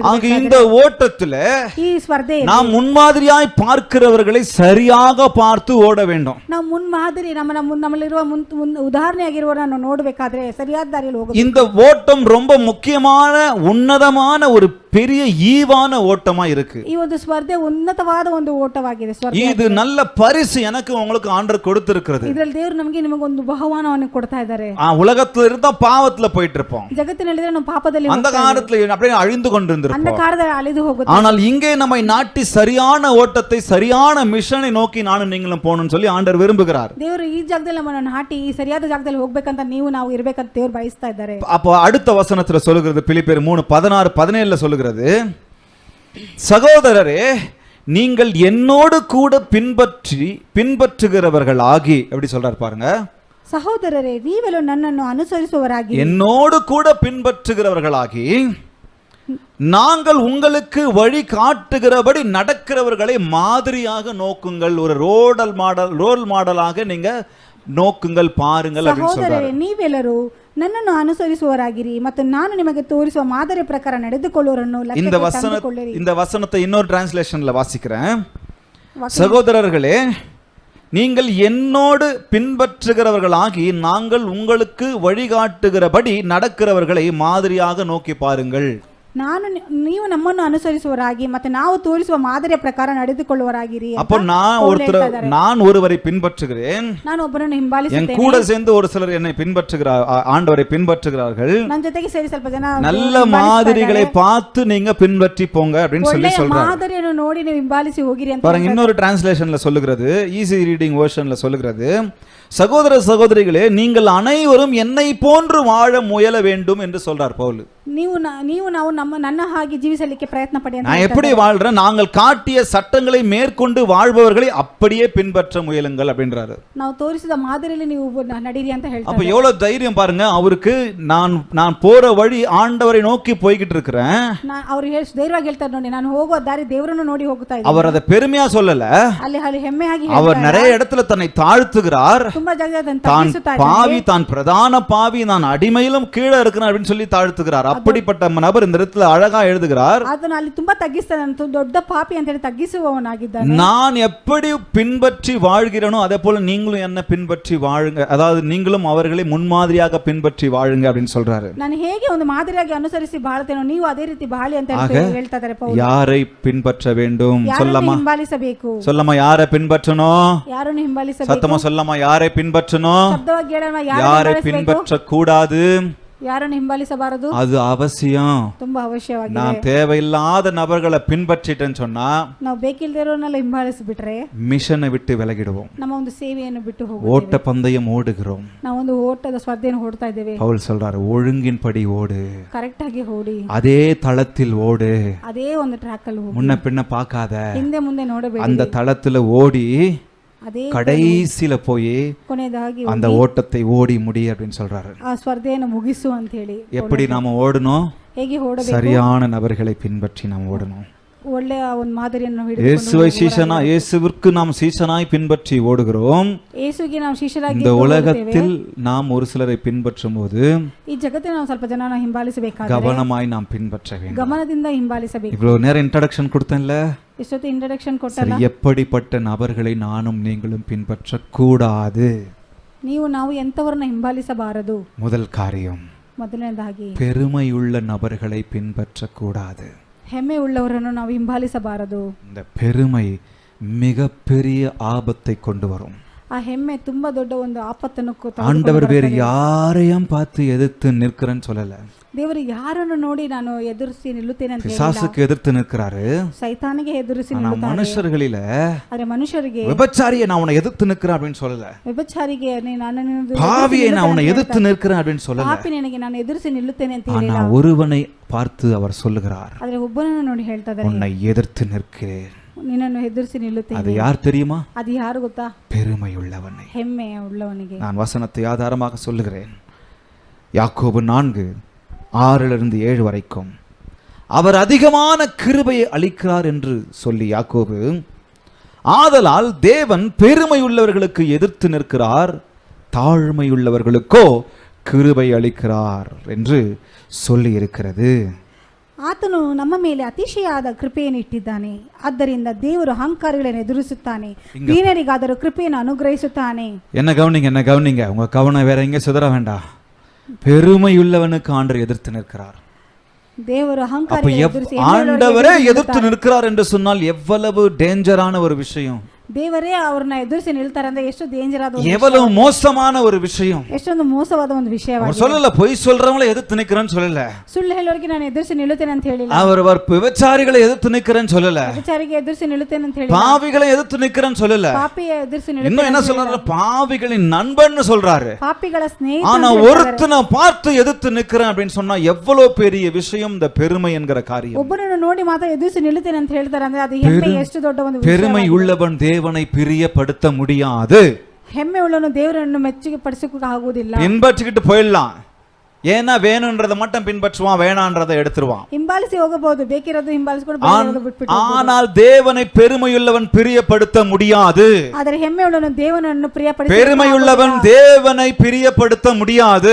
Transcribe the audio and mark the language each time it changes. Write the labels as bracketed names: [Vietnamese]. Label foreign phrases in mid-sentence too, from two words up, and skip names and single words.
[Tamil] ஆக இந்த ஓட்டத்துல [Kannada] ಈ ಸ್ಪರ್ಧೆ [Tamil] நாம் முன்மாதிரியாய் பார்க்கிறவர்களை சரியாக பார்த்து ஓட வேண்டும். [Kannada] ನಾವು ಮುನ್ಮಾದರಿ ನಮ್ಮಲ್ಲಿರುವ ಉದಾಹರಣೆಯಾಗಿರುವವರನ್ನು ನೋಡಬೇಕಾದ್ರೆ ಸರಿಯಾದ ದಾರಿಯಲ್ಲಿ ಹೋಗಬೇಕು. [Tamil] இந்த ஓட்டம் ரொம்ப முக்கியமான உன்னதமான ஒரு பெரிய ஈவான ஓட்டமா இருக்கு. [Kannada] ಈ ಒಂದು ಸ್ಪರ್ಧೆ ಉನ್ನತವಾದ ಒಂದು ಓಟವಾಗಿದೆ. [Tamil] இது நல்ல பரிசு எனக்கு உங்களுக்கு ஆண்டவர் கொடுத்திருக்கிறது. [Kannada] ಇದರಲ್ಲಿ ದೇವರು ನಮಗೆ ನಿಮಗೊಂದು ಬಹುಮಾನವನ್ನು ಕೊಡ್ತಾ ಇದ್ದಾರೆ. [Tamil] உலகத்துல இருந்தா பாவத்துல போயிட்டு இருப்போம், [Kannada] ಜಗತ್ತಿನಲ್ಲಿ ನಾವು ಪಾಪದಲ್ಲಿ [Tamil] அந்த காலத்துல அப்படியே அழிந்து கொண்டிருந்திருப்போம். [Kannada] ಅಂಧಕಾರದಲ್ಲಿ ಅಳಿದು ಹೋಗುತ್ತೆ. [Tamil] ஆனால் இங்கே நம்மை நாட்டி சரியான ஓட்டத்தை சரியான மிஷனை நோக்கி நானும் நீங்களும் போகணும்னு சொல்லி ஆண்டவர் விரும்புகிறார். [Kannada] ದೇವರು ಈ ಜಾಗದಲ್ಲಿ ನಮ್ಮನ್ನು ನಾಟಿ ಈ ಸರಿಯಾದ ಜಾಗದಲ್ಲಿ ಹೋಗ್ಬೇಕಂತ ನಾವು ಇರಬೇಕಂತ ದೇವರು ಬಯಸ್ತಾ ಇದ್ದಾರೆ. [Tamil] அப்போ அடுத்த வசனத்துல சொல்லுகிறது, பிலிப்பியர் 3:16-17 சொல்லுகிறது, சகோதரரே நீங்கள் என்னோடு கூட பின்பற்றுகிறவர்களாகி, எப்படி சொல்றார் பாருங்க, [Kannada] ಸಹೋದರರೇ ನೀವೆಲ್ಲೂ ನನ್ನನ್ನು ಅನುಸರಿಸುವವರಾಗಿ, [Tamil] என்னோடு கூட பின்பற்றுகிறவர்களாகி நாங்கள் உங்களுக்கு வழி காட்டுகிறபடி நடக்கிறவர்களை மாதிரியாக நோக்குங்கள். ஒரு [English] role modelஆக [Tamil] நீங்க நோக்குங்கள், பாருங்கள் அப்படின்னு சொல்றாரு. [Kannada] ಸಹೋದರರೇ ನೀವೆಲ್ಲರೂ ನನ್ನನ್ನು ಅನುಸರಿಸುವವರಾಗಿರಿ ಮತ್ತು ನಾನು ನಿಮಗೆ ತೋರಿಸುವ ಮಾದರಿ ಪ್ರಕಾರ ನಡೆದುಕೊಳ್ಳುವರನ್ನು [Tamil] இந்த வசனத்தை இன்னொரு டிரான்ஸ்லேஷன்ல வாசிக்கிறேன். சகோதரர்களே நீங்கள் என்னோடு பின்பற்றுகிறவர்களாகி நாங்கள் உங்களுக்கு வழிகாட்டுகிறபடி நடக்கிறவர்களை மாதிரியாக நோக்கி பாருங்கள். [Kannada] ನೀವು ನಮ್ಮನ್ನು ಅನುಸರಿಸುವವರಾಗಿ ಮತ್ತು ನಾವು ತೋರಿಸುವ ಮಾದರಿಯ ಪ್ರಕಾರ ನಡೆದುಕೊಳ್ಳುವವರಾಗಿರಿ. [Tamil] அப்போ நான் ஒருவரை பின்பற்றுகிறேன், [Kannada] ನಾನು ಒಬ್ಬರನ್ನು ಹಿಂಬಾಲಿಸುತ್ತೇನೆ, [Tamil] என் கூட சேர்ந்து ஒரு சிலர் என்னை ஆண்டவரை பின்பற்றுகிறார்கள். [Kannada] ನನ್ನ ಜೊತೆಗೆ ಸೇರಿ ಸ್ವಲ್ಪ ಜನ [Tamil] நல்ல மாதிரிகளை பார்த்து நீங்க பின்பற்றி போங்க அப்படின்னு சொல்லி சொல்றாங்க. [Kannada] ಮಾದರಿಯನ್ನು ನೋಡಿ ನೀವು ಹಿಂಬಾಲಿಸಿ ಹೋಗಿರಿ ಅಂತ [Tamil] பாருங்க, இன்னொரு டிரான்ஸ்லேஷன்ல சொல்லுகிறது, ஈஸி ரீடிங் வெர்ஷன்ல சொல்லுகிறது, சகோதர சகோதரிகளே, நீங்கள் அனைவரும் என்னை போன்று வாழ முயல வேண்டும் என்று சொல்றார் பவுல். [Kannada] ನೀವು ನಾವು ನನ್ನ ಹಾಗೆ ಜೀವಿಸಲಿಕ್ಕೆ ಪ್ರಯತ್ನ ಪಡಿ ಅಂತ [Tamil] நான் எப்படி வாழ்றேன், நாங்கள் காட்டிய சட்டங்களை மேற்கொண்டு வாழ்பவர்களை அப்படியே பின்பற்ற முயலுங்கள் அப்படின்றாரு. [Kannada] ನಾವು ತೋರಿಸಿದ ಮಾದರಿಯಲ್ಲಿ ನೀವು ನಡೀರಿ ಅಂತ ಹೇಳ್ತಾರೆ. [Tamil] அப்ப எவ்வளவு தைரியம் பாருங்க அவருக்கு. நான் போற வழி ஆண்டவரை நோக்கி போய்கிட்டு இருக்கிறேன். [Kannada] ಅವರು ಧೈರ್ಯವಾಗಿ ಹೇಳ್ತಾರೆ ನೋಡಿ, ನಾನು ಹೋಗುವ ದಾರಿ ದೇವರನ್ನು ನೋಡಿ ಹೋಗ್ತಾ ಇದ್ದೀನಿ. [Tamil] அவர் அதை பெருமையா சொல்லல, [Kannada] ಅಲ್ಲಿ ಹೆಮ್ಮೆಯಾಗಿ [Tamil] அவர் நிறைய இடத்துல தன்னை தாழ்த்துகிறார். [Kannada] ತುಂಬಾ ಜಾಗದಲ್ಲಿ [Tamil] தான் பாவி, தான் பிரதான பாவி, நான் அடிமையிலும் கீழே இருக்கிறேன் அப்படின்னு சொல்லி தாழ்த்துகிறார். அப்படிப்பட்ட நபர் இந்த இடத்துல அழகா எழுதுகிறார், [Kannada] ಅದನ್ನ ಅಲ್ಲಿ ತುಂಬಾ ತಗ್ಗಿಸ್ತಾನೆ, ದೊಡ್ಡ ಪಾಪಿ ಅಂತ ಹೇಳಿ ತಗ್ಗಿಸುವವನಾಗಿದ್ದಾನೆ. [Tamil] நான் எப்படி பின்பற்றி வாழ்கிறேனோ அதே போல நீங்களும் என்ன பின்பற்றி வாழுங்க, அதாவது நீங்களும் அவர்களை முன்மாதிரியாக பின்பற்றி வாழுங்க அப்படின்னு சொல்றாரு. [Kannada] ನಾನು ಹೇಗೆ ಒಂದು ಮಾದರಿಯಾಗಿ ಅನುಸರಿಸಿ ಬಾಳ್ತೇನೋ ನೀವು ಅದೇ ರೀತಿ ಬಾಳಿ ಅಂತ ಹೇಳ್ತಾ ಇದ್ದಾರೆ ಪೌಲ್. [Tamil] யாரை பின்பற்ற வேண்டும் சொல்லமா? [Kannada] ಹಿಂಬಾಲಿಸಬೇಕು. [Tamil] சொல்லமா யாரை பின்பற்றணும்? [Kannada] ಯಾರನ್ನು ಹಿಂಬಾಲಿಸಬೇಕು? [Tamil] சத்தமா சொல்லமா யாரை பின்பற்றணும்? [Kannada] ಶಬ್ದವಾಗಿ ಹೇಳೋಣ, [Tamil] யாரை பின்பற்ற கூடாது? [Kannada] ಯಾರನ್ನು ಹಿಂಬಾಲಿಸಬಾರದು? [Tamil] அது அவசியம். [Kannada] ತುಂಬಾ ಅವಶ್ಯವಾಗಿದೆ. [Tamil] நான் தேவையில்லாத நபர்களை பின்பற்றிட்டேன்னு சொன்னா [Kannada] ನಾವು ಬೇಕಿಲ್ಲದೆ ಇರೋನೆಲ್ಲ ಹಿಂಬಾಲಿಸಿಬಿಟ್ರೆ [Tamil] மிஷனை விட்டு விலகிடுவோம். [Kannada] ನಮ್ಮ ಒಂದು ಸೇವೆಯನ್ನು ಬಿಟ್ಟು ಹೋಗುತ್ತೇವೆ. [Tamil] ஓட்ட பந்தயம் ஓடுகிறோம். [Kannada] ನಾವು ಒಂದು ಓಟದ ಸ್ಪರ್ಧೆಯನ್ನು ಓಡ್ತಾ ಇದ್ದೇವೆ. [Tamil] பவுல் சொல்றாரு, ஒழுங்கின்படி ஓடு, [Kannada] ಕರೆಕ್ಟ್ ಆಗಿ ಓಡಿ, [Tamil] அதே தளத்தில் ஓடு, [Kannada] ಅದೇ ಒಂದು ಟ್ರ್ಯಾಕ್ ಅಲ್ಲಿ ಹೋಗಿ, [Tamil] முன்ன பின்ன பார்க்காத, [Kannada] ಹಿಂದೆ ಮುಂದೆ ನೋಡಬೇಡಿ, [Tamil] அந்த தளத்துல ஓடி [Kannada] ಅದೇ [Tamil] கடைசியில போய் [Kannada] ಕೊನೆಯದಾಗಿ [Tamil] அந்த ஓட்டத்தை ஓடி முடி அப்படின்னு சொல்றாரு. [Kannada] ಆ ಸ್ಪರ್ಧೆಯನ್ನು ಮುಗಿಸು ಅಂತ ಹೇಳಿ. [Tamil] எப்படி நாம ஓடணும்? [Kannada] ಹೇಗೆ ಓಡಬೇಕು? [Tamil] சரியான நபர்களை பின்பற்றி நாம் ஓடணும். [Kannada] ಒಳ್ಳೆಯ ಒಂದು ಮಾದರಿಯನ್ನು [Tamil] இயேசுவை சீஷனா, இயேசுவிற்கு நாம் சீஷனாய் பின்பற்றி ஓடுகிறோம். [Kannada] ಯೇಸುವಿಗೆ ನಾವು ಶಿಷ್ಯರಾಗಿ [Tamil] இந்த உலகத்தில் நாம் ஒரு சிலரை பின்பற்றும் போது [Kannada] ಈ ಜಗತ್ತಿನ ನಾವು ಸ್ವಲ್ಪ ಜನನ ಹಿಂಬಾಲಿಸಬೇಕಾದ್ರೆ [Tamil] கவனமாய் நாம் பின்பற்ற வேண்டும். [Kannada] ಗಮನದಿಂದ ಹಿಂಬಾಲಿಸಬೇಕು. [Tamil] இவ்வளவு நேரம் இன்ட்ரோடக்ஷன் கொடுத்தேன்ல, [Kannada] ಇಷ್ಟೊತ್ತು ಇಂಟ್ರಡಕ್ಷನ್ ಕೊಟ್ಟಲ್ಲ. [Tamil] எப்படிப்பட்ட நபர்களை நானும் நீங்களும் பின்பற்ற கூடாது? [Kannada] ನಾವು ಎಂತವರನ್ನ ಹಿಂಬಾಲಿಸಬಾರದು? [Tamil] முதல் காரியம், [Kannada] ಮೊದಲನೇದಾಗಿ [Tamil] பெருமையுள்ள நபர்களை பின்பற்ற கூடாது. [Kannada] ಹೆಮ್ಮೆ ಉಳ್ಳವರನ್ನು ನಾವು ಹಿಂಬಾಲಿಸಬಾರದು. [Tamil] இந்த பெருமை மிகப்பெரிய ஆபத்தை கொண்டு வரும். [Kannada] ಆ ಹೆಮ್ಮೆ ತುಂಬಾ ದೊಡ್ಡ ಒಂದು ಆಪತ್ತನ್ನು [Tamil] ஆண்டவர் வேறு யாரையும் பார்த்து எதிர்த்து நிற்கிறேன்னு சொல்லல. [Kannada] ದೇವರು ಯಾರನ್ನು ನೋಡಿ ನಾನು ಎದುರಿಸಿ ನಿಲ್ಲುತ್ತೇನೆ ಅಂತ ಹೇಳಿಲ್ಲ. [Tamil] பிசாசுக்கு எதிர்த்து நிற்கிறாரு, [Kannada] ಸೈತಾನಿಗೆ ಎದುರಿಸಿ [Tamil] ஆனா [Kannada] ನಿಲ್ಲುತ್ತಾರೆ. [Tamil] மனுஷர்களில [Kannada] ಆದ್ರೆ ಮನುಷ್ಯರಿಗೆ [Tamil] விபச்சாரியை நான் உன்னை எதிர்த்து நிற்கிறேன் அப்படின்னு சொல்லல. [Kannada] ವ್ಯಭಿಚಾರಿಗೆ ನಾನು [Tamil] பாவியை நான் உன்னை எதிர்த்து நிற்கிறேன் அப்படின்னு சொல்லல. [Kannada] ಪಾಪಿ ನನಗೆ ನಾನು ಎದುರಿಸಿ ನಿಲ್ಲುತ್ತೇನೆ ಅಂತ [Tamil] ஆனா [Kannada] ಹೇಳಿಲ್ಲ. [Tamil] ஒருவனை பார்த்து அவர் சொல்லுகிறார், [Kannada] ಆದ್ರೆ ಒಬ್ಬನನ್ನು ನೋಡಿ ಹೇಳ್ತಾ ಇದ್ದಾರೆ, [Tamil] உன்னை எதிர்த்து நிற்கிறேன். [Kannada] ನಿನ್ನನ್ನು ಎದುರಿಸಿ ನಿಲ್ಲುತ್ತೇನೆ. [Tamil] அது யார் தெரியுமா? [Kannada] ಅದು ಯಾರು ಗೊತ್ತಾ? [Tamil] பெருமை உள்ளவனை. [Kannada] ಹೆಮ್ಮೆ ಉಳ್ಳವನಿಗೆ. [Tamil] நான் வசனத்தை ஆதாரமாக சொல்லுகிறேன். யாக்கோபு 4:6-7 வரைக்கும் அவர் அதிகமான கிருபையை அளிக்கிறார் என்று சொல்லி யாக்கோபு, ஆதலால் தேவன் பெருமை உள்ளவர்களுக்கு எதிர்த்து நிற்கிறார், தாழ்மையுள்ளவர்களுக்கோ கிருபை அளிக்கிறார் என்று சொல்லி இருக்கிறது. [Kannada] ಆತನು ನಮ್ಮ ಮೇಲೆ ಅತಿಶಯಾದ ಕೃಪೆಯನ್ನು ಇಟ್ಟಿದ್ದಾನೆ, ಆದ್ದರಿಂದ ದೇವರು ಅಹಂಕಾರಿಗಳನ್ನು ಎದುರಿಸುತ್ತಾನೆ, ದೀನರಿಗಾದರೂ ಕೃಪೆಯನ್ನು ಅನುಗ್ರಹಿಸುತ್ತಾನೆ. [Tamil] என்ன கவனிங்க, உங்க கவனம் வேற எங்க சிதற வேண்டாம். பெருமையுள்ளவனுக்கு ஆண்டவர் எதிர்த்து நிற்கிறார். [Kannada] ದೇವರು ಅಹಂಕಾರಿಗಳನ್ನು [Tamil] ஆண்டவரே எதிர்த்து நிற்கிறார் என்று சொன்னால் எவ்வளவு டேஞ்சரான ஒரு விஷயம். [Kannada] ದೇವರೇ ಅವ್ರನ್ನ ಎದುರಿಸಿ ನಿಲ್ತಾರೆ ಅಂದ್ರೆ ಎಷ್ಟು ಡೇಂಜರ್ ಆದ, [Tamil] எவ்வளவு மோசமான ஒரு விஷயம். [Kannada] ಎಷ್ಟೊಂದು ಮೋಸವಾದ ಒಂದು ವಿಷಯವಾಗಿದೆ. [Tamil] சொல்லல, பொய் சொல்றவங்களை எதிர்த்து நிக்கிறேன்னு சொல்லல. [Kannada] ಸುಳ್ಳು ಹೇಳೋರಿಗೆ ನಾನು ಎದುರಿಸಿ ನಿಲ್ಲುತ್ತೇನೆ ಅಂತ ಹೇಳಿಲ್ಲ. [Tamil] அவர் விபச்சாரிகளை எதிர்த்து நிக்கிறேன்னு சொல்லல. [Kannada] ವ್ಯಭಿಚಾರಿಗೆ ಎದುರಿಸಿ ನಿಲ್ಲುತ್ತೇನೆ ಅಂತ ಹೇಳಿಲ್ಲ. [Tamil] பாவிகளை எதிர்த்து நிக்கிறேன்னு சொல்லல. [Kannada] ಪಾಪಿಯ ಎದುರಿಸಿ ನಿಲ್ಲುತ್ತೇನೆ. [Tamil] இன்னும் என்ன சொல்றாரு? பாவிகளின் நண்பன்னு சொல்றாரு. [Kannada] ಪಾಪಿಗಳ ಸ್ನೇಹಿತ. [Tamil] ஆனா ஒருத்தனை பார்த்து எதிர்த்து நிக்கிறேன் அப்படின்னு சொன்னா எவ்வளவு பெரிய விஷயம் இந்த பெருமை என்கிற காரியம். [Kannada] ಒಬ್ಬನನ್ನು ನೋಡಿ ಮಾತ್ರ ಎದುರಿಸಿ ನಿಲ್ಲುತ್ತೇನೆ ಅಂತ ಹೇಳ್ತಾರೆ ಅಂದ್ರೆ ಅದು ಹೆಮ್ಮೆ ಎಷ್ಟು ದೊಡ್ಡ ಒಂದು ವಿಷಯ. [Tamil] பெருமை உள்ளவன் தேவனை பிரியப்படுத்த முடியாது. [Kannada] ಹೆಮ್ಮೆ ಉಳ್ಳವನು ದೇವರನ್ನು ಮೆಚ್ಚುಗೆ ಪಡಿಸಕ್ಕೆ ಆಗುವುದಿಲ್ಲ. [Tamil] பின்பற்றிக்கிட்டு போயிடலாம், ஏன்னா வேணும்ன்றத மட்டும் பின்பற்றுவான், வேணான்றதை எடுத்துருவான். [Kannada] ಹಿಂಬಾಲಿಸಿ ಹೋಗಬಹುದು, ಬೇಕಿರೋದು ಹಿಂಬಾಲಿಸಿಕೊಂಡು ಬೇರೆಯದು ಬಿಟ್ಬಿಟ್ಟು. [Tamil] ஆனால் தேவனை பெருமையுள்ளவன் பிரியப்படுத்த முடியாது. [Kannada] ಆದರೆ ಹೆಮ್ಮೆ ಉಳ್ಳವನು ದೇವರನ್ನು ಪ್ರಿಯಪಡಿಸಲಿಕ್ಕೆ, [Tamil] பெருமையுள்ளவன் தேவனை பிரியப்படுத்த முடியாது.